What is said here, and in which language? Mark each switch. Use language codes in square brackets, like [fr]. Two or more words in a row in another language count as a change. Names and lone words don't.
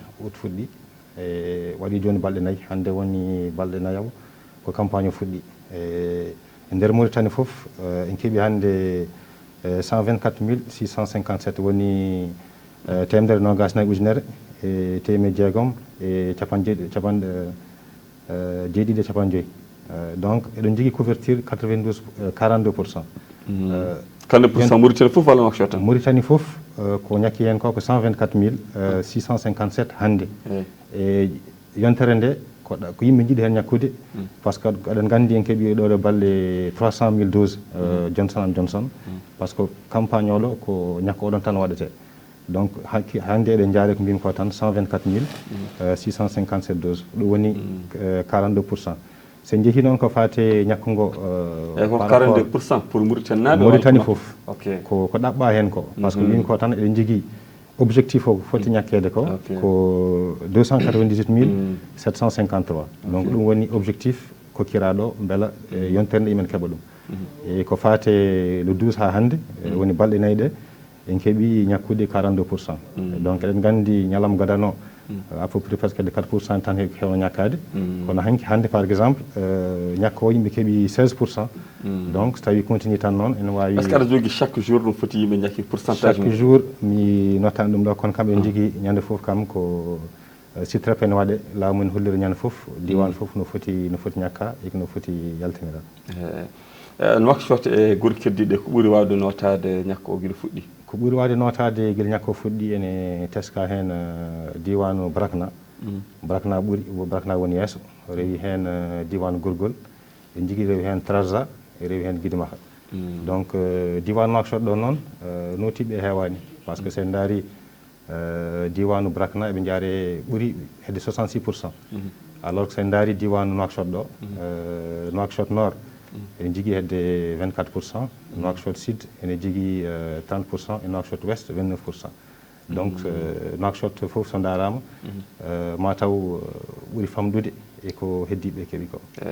[ff] août fuɗɗi e waɗi joni balɗe 4 hande woni balɗe 4 ko campagne o fuɗɗi e nder Mauritanie foof en keeɓi hande 124 657 woni temedere nogas nayyi ujunere e temedde jeegom e jeeɗiɗi e capanɗe joyyi donc eɗen jogui couverture 42%. 42% Mauritanie foof walla Nouakchott tan? Mauritanie foof ko ñakki hen ko 124 657 hande e yontere nde ko yimɓe jiiɗi hen ñakkude [fr] par ce que [ff] aɗen gandi en keeɓi ɗo ɗo balɗe 300 000 doses Johnson and Johnson [fr] par ce que [ff] campagne oɗo ko ñakku oɗon tan waɗete donc hande eɗen jaari ko mbimi ko tan 124 657 doses ɗum woni 42%. sen jeehi noon ko fate ñakkugo e ko 42% pour Mauritanie naɓe Mauritanie foof ko ɗaɓɓa hen ko par ce que mbimi ko tan eɗen jogui objectif o foti ñakkede ko ko 298 753 donc ɗum woni objectif kokkiraɗo beela yontere nde imen keeɓa ɗum e ko fate le 12 ha hande woni balɗe 4 ɗe en keeɓi ñakkude 42%. donc eɗen gandi ñalam gadano [fr] à peu près presque de 4% [ff] tan hewno ñakkade kono hanki hande [fr] par exemple [ff] ñakka o yimɓe keeɓi 16%. donc so tawi continue tan noon ene wawi. [fr] Est ce que [ff] aɗa jogui [fr] chaque jour [ff] ɗum foti yimɓe ñakki pourcentage [fr] chaque jour [ff] mi nottani ɗum ɗo kono kam en jogui ñande foof kam ko sitrape ne waɗe laamu en holliri ñande foof diwan foof no foti ñakka e no foti yaltinira. Nouakchott e guure keddiɗe ko ɓuuri wawde notade ñakka o guila fuɗɗi? ko ɓuuri wawde notade guila ñakka o fuɗɗi ene teska hen diwanu Brakna. Brakna ɓuuri Brakna woni yesso rewi hen diwanu Gorgol en jogui rewi hen Trarza e rewi hen Guidimaha. donc diwanu Nouakchott ɗo noon notiɓe hewani par ce que sen daari diwanu Brakna eɓe jaare ɓuuri hedde 66%. [fr] alors que [ff] sen daari diwanu Nouakchott ɗo Nouakchott Nord ene jogui hedde 24%, Nouakchott Sud ene jogui 30% et Nouakchott Ouest 29%. donc Nouakchott foof so darama mataw ɓuuri famɗude eko heddiɓe keeɓi ko.